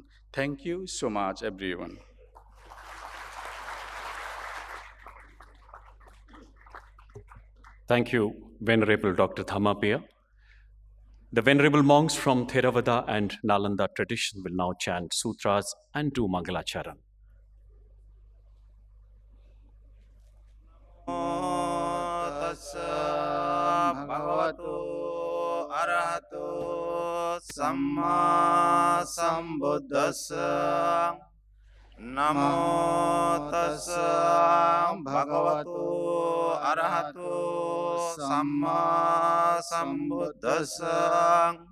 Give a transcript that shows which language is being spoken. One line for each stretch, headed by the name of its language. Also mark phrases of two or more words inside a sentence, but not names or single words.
English: Thank you so much, everyone. Thank you, Venerable Dr. Dhammapiya. The Venerable monks from Theravada and Nalanda tradition will now chant sutras and do Mangalacharan.
Pali: Bhagavato Arahato Samma Sambuddhassa Namo Tassa Bhagavato Arahato Samma Sambuddhassa